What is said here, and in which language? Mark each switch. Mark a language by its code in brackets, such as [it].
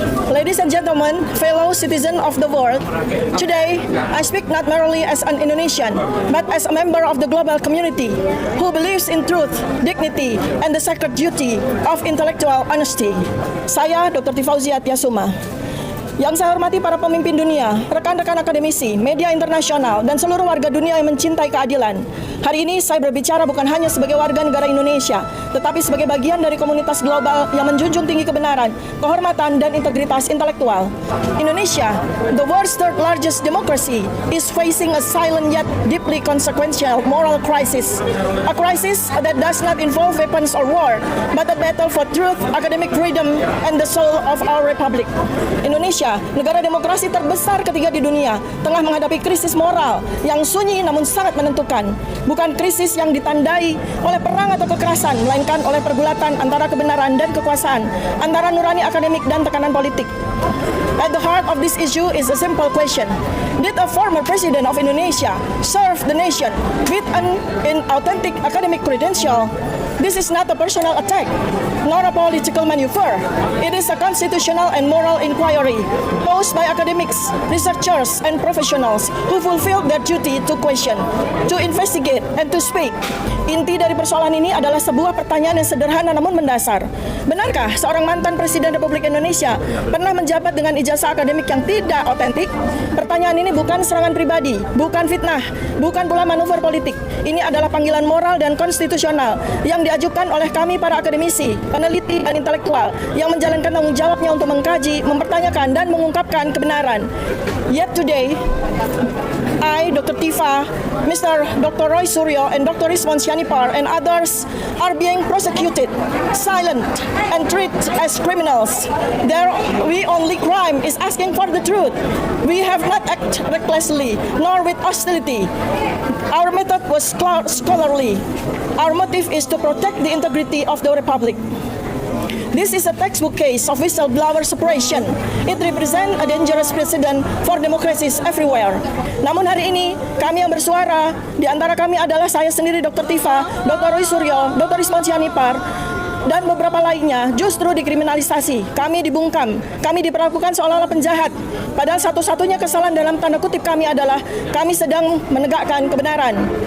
[en] Ladies and gentlemen, fellow citizens of the world, today I speak not merely as an Indonesian, but as a member of the global community who believes in truth, dignity, and the sacred duty of intellectual honesty. [id] Saya Dr. Tifauziah Tyasuma. Yang saya hormati para pemimpin dunia, rekan-rekan akademisi, media internasional, dan seluruh warga dunia yang mencintai keadilan. Hari ini saya berbicara bukan hanya sebagai warga negara Indonesia, tetapi sebagai bagian dari komunitas global yang menjunjung tinggi kebenaran, kehormatan, dan integritas intelektual. [en] Indonesia, the world's third largest democracy, is facing a silent yet deeply consequential moral crisis. A crisis that does not involve weapons or war, but a battle for truth, academic freedom, and the soul of our republic. [id] Indonesia, negara demokrasi terbesar ketiga di dunia, tengah menghadapi krisis moral yang sunyi namun sangat menentukan. Bukan krisis yang ditandai oleh perang atau kekerasan, melainkan oleh pergulatan antara kebenaran dan kekuasaan, antara nurani akademik dan tekanan politik. [en] At the heart of this issue is a simple question. Did a former president of Indonesia serve the nation with an inauthentic academic credential? This is not a personal attack, nor a political maneuver. It is a constitutional and moral inquiry posed by academics, researchers, and professionals who fulfill their duty to question, to investigate, and to speak. [id] Inti dari persoalan ini adalah sebuah pertanyaan yang sederhana namun mendasar. Benarkah seorang mantan Presiden Republik Indonesia pernah menjabat dengan ijazah akademik yang tidak otentik? Pertanyaan ini bukan serangan pribadi, bukan fitnah, bukan pula manuver politik. Ini adalah panggilan moral dan konstitusional yang diajukan oleh kami para akademisi, peneliti, dan intelektual yang menjalankan tanggung jawabnya untuk mengkaji, mempertanyakan, dan mengungkapkan kebenaran. [en] Yet today, I, Dr. Tifa, Mr. Dr. Roy Suryo, and Dr. Rizwan Syanipar, and others are being prosecuted, silent, and treated as criminals. Their only crime is asking for the truth. We have not acted recklessly, nor with hostility. Our method was scholarly. Our motive is to protect the integrity of the Republic. This is a textbook case of whistleblower separation. It represents a dangerous precedent for democracies everywhere. [id] Namun hari ini, kami yang bersuara, di antara kami adalah saya sendiri Dr. Tifa, Dr. Roy Suryo, Dr. Rizwan Syanipar, dan beberapa lainnya justru dikriminalisasi. Kami dibungkam, kami diperlakukan seolah-olah penjahat. Padahal satu-satunya kesalahan dalam tanda kutip kami adalah kami sedang menegakkan kebenaran.